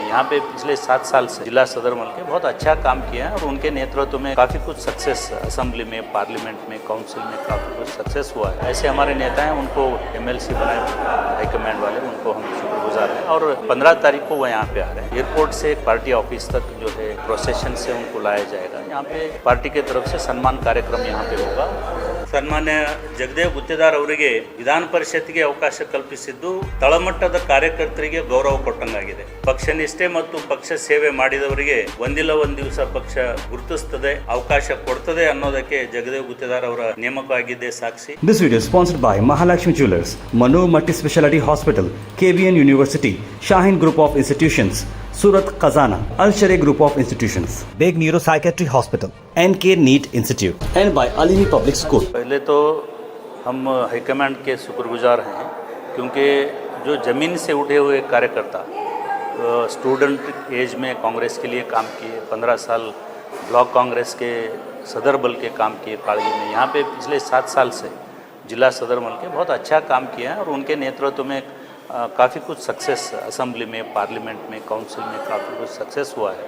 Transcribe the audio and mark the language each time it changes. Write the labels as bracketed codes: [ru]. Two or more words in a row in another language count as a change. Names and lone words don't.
[hi] यहाँ पे पिछले 7 साल से जिला सदर बल के बहुत अच्छा काम किया है और उनके नेतृत्व में काफ़ी कुछ [en] success assembly [hi] में, पार्लियामेंट में, काउंसिल में काफ़ी कुछ सक्सेस हुआ है। ऐसे हमारे नेता हैं, उनको MLC बनाए हाईकमांड वाले, उनको हम शुक्रगुजार हैं। और 15 तारीख को वो यहाँ पे आ रहे हैं। एयरपोर्ट से [en] party office [hi] तक जो है प्रोसेशन से उनको लाया जाएगा। यहाँ पे पार्टी की तरफ से सम्मान कार्यक्रम यहाँ पे होगा। [kn] ಸನ್ಮಾನ್ಯ ಜಗದೇವ್ ಗುತ್ತೇದಾರ್ ಅವರಿಗೆ ವಿಧಾನ ಪರಿಷತ್ಗೆ ಅವಕಾಶ ಕಲ್ಪಿಸಿದ್ದು ತಳಮಟ್ಟದ ಕಾರ್ಯಕರ್ತರಿಗೆ ಗೌರವ ಕೊಟ್ಟಂಗಾಗಿದೆ. ಪಕ್ಷ ನಿಷ್ಠೆ ಮತ್ತು ಪಕ್ಷ ಸೇವೆ ಮಾಡಿದವರಿಗೆ ಒಂದಿಲ್ಲ ಒಂದು ದಿವಸ ಪಕ್ಷ ಗುರುತಿಸುತ್ತದೆ, ಅವಕಾಶ ಕೊಡ್ತದೆ ಅನ್ನೋದಕ್ಕೆ ಜಗದೇವ್ ಗುತ್ತೇದಾರ್ ಅವರ ನೇಮಕವಾಗಿದ್ದೇ ಸಾಕ್ಷಿ. [en] This video is sponsored by Mahalakshmi Jewelers, Mano Multi Speciality Hospital, KVN University, Shaheen Group of Institutions, Surat Khazana, Al Sharia Group of Institutions, Beg Neuro Psychiatry Hospital, NK NEET Institute, and by Alimi Public School. [hi] पहले तो हम हाईकमांड के शुक्रगुजार हैं, क्योंकि जो ज़मीन से उठे हुए कार्यकर्ता [en] student age [hi] में कांग्रेस के लिए काम किए, 15 साल ब्लॉक कांग्रेस के सदर बल के काम किए कालगी में। यहाँ पे पिछले 7 साल से जिला सदर बल के बहुत अच्छा काम किया है और उनके नेतृत्व में काफ़ी कुछ [en] success assembly [hi] में, पार्लियामेंट में, काउंसिल में काफ़ी कुछ सक्सेस हुआ है।